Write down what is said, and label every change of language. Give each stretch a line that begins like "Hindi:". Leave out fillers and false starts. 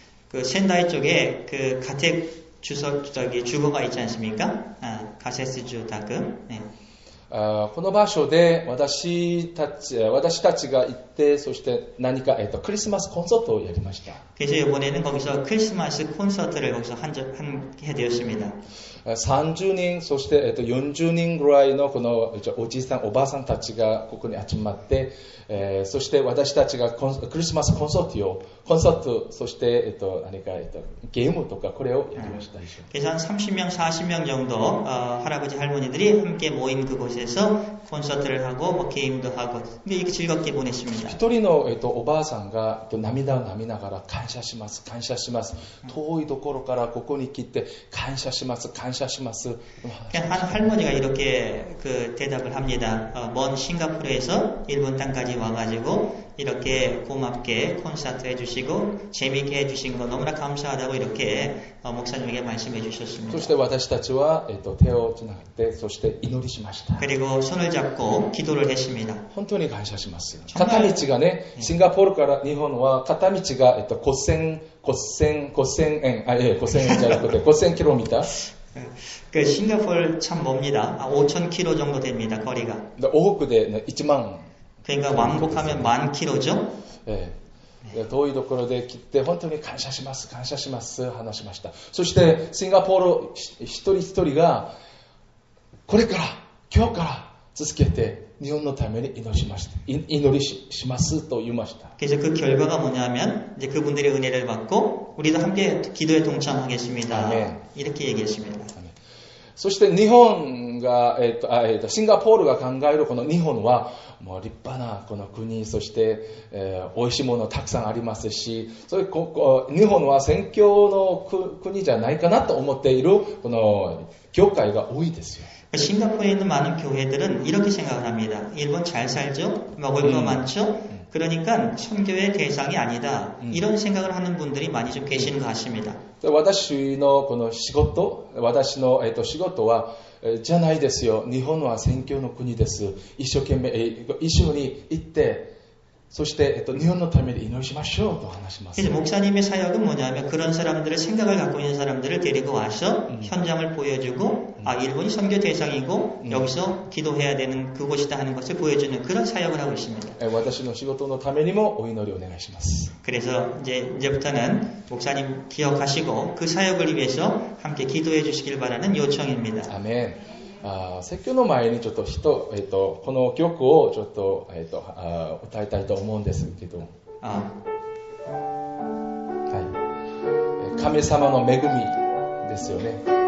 Korean: 그 센다이 쪽에 그 가택 주거가 있지 않습니까? 가세스 주택. 네.
Japanese: この場所で私たちが行って、そして何か、クリスマスコンサートをやりました。
Korean: 그래서 이번에는 거기서 크리스마스 콘서트를 거기서 하게 되었습니다.
Japanese: 30人、そして、40人ぐらいのこのおじいさん、おばあさんたちがここに集まって、そして私たちがクリスマスコンサート、そして、何か、ゲームとかこれをやりました。
Korean: 그래서 한 30명, 40명 정도 할아버지 할머니들이 함께 모인 그곳에서 콘서트를 하고 뭐 게임도 하고 근데 이렇게 즐겁게 보냈습니다.
Japanese: 一人の、おばあさんが涙をながら感謝します、感謝します。遠いところからここに来て感謝します、感謝します。
Korean: 한 할머니가 이렇게 그 대답을 합니다. 먼 싱가포르에서 일본 땅까지 와가지고 이렇게 고맙게 콘서트 해주시고 재미있게 해주신 거 너무나 감사하다고 이렇게 목사님에게 말씀해 주셨습니다.
Japanese: そして私たちは、手をつながって、そして祈りしました。
Korean: 그리고 손을 잡고 기도를 했습니다.
Japanese: 本当に感謝します。片道がね、シンガポールから日本は片道が、5000円じゃなくて5000キロミター。
Korean: 그 싱가포르 참 멉니다. 5,000km 정도 됩니다. 거리가.
Japanese: 往復で1万。
Korean: 그러니까 왕복하면 10,000km죠. 네.
Japanese: 遠いところで来て本当に感謝します、感謝します話しました。そしてシンガポール一人一人がこれから今日から続けて日本のために祈りしますと言いました。
Korean: 그래서 그 결과가 뭐냐면 이제 그분들의 은혜를 받고 우리도 함께 기도에 동참하겠습니다. 아멘. 이렇게 얘기했습니다.
Japanese: そして日本が、シンガポールが考えるこの日本はもう立派なこの国、そして、美味しいものたくさんありますし、それ日本は宣教の国じゃないかなと思っているこの教会が多いですよ。
Korean: 싱가포르에 있는 많은 교회들은 이렇게 생각을 합니다. 일본 잘 살죠? 먹을 거 많죠? 그러니까 선교의 대상이 아니다. 이런 생각을 하는 분들이 많이 좀 계시는 것 같습니다.
Japanese: 私のこの仕事はじゃないですよ。日本は宣教の国です。一生懸命一緒に行って、そして日本のために祈りしましょうと話します。
Korean: 그래서 목사님의 사역은 뭐냐면 그런 사람들의 생각을 갖고 있는 사람들을 데리고 와서 현장을 보여주고 일본이 선교 대상이고 여기서 기도해야 되는 그곳이다 하는 것을 보여주는 그런 사역을 하고 있습니다.
Japanese: 私の仕事のためにもお祈りをお願いします。
Korean: 그래서 이제부터는 목사님 기억하시고 그 사역을 위해서 함께 기도해 주시길 바라는 요청입니다. 아멘.
Japanese: 説教の前にちょっとこの曲をちょっと、歌いたいと思うんですけど、はい、神様の恵みですよね。